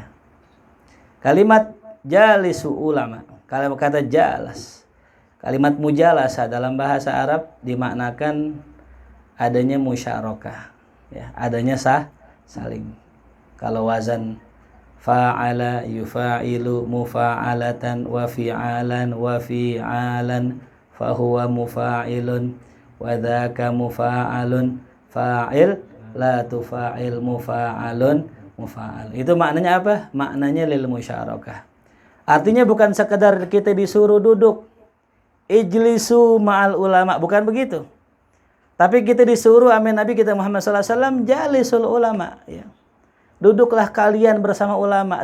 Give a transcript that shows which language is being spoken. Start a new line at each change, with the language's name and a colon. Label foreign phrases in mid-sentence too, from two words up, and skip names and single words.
Indonesian: Kalimat
Arabic: جالسوا العلماء,
Indonesian: kalau kata jalas, kalimat mujalasa dalam bahasa Arab dimaknakan adanya musyarakah ya, adanya saling.
Arabic: Kalau وزن فاعل يفاعل مفاعلة وفعالا وفيعالا فهو مفاعل وذاك مفاعل فاعل لا تفاعل مفاعل مفاعل.
Indonesian: Itu maknanya apa? Maknanya
Arabic: للمشاركة.
Indonesian: Artinya bukan sekedar kita disuruh duduk
Arabic: اجلسوا مع العلماء,
Indonesian: bukan begitu. Tapi kita disuruh, amin, Nabi kita Muhammad SAW
Arabic: جالس العلماء
Indonesian: ya. Duduklah kalian bersama ulama.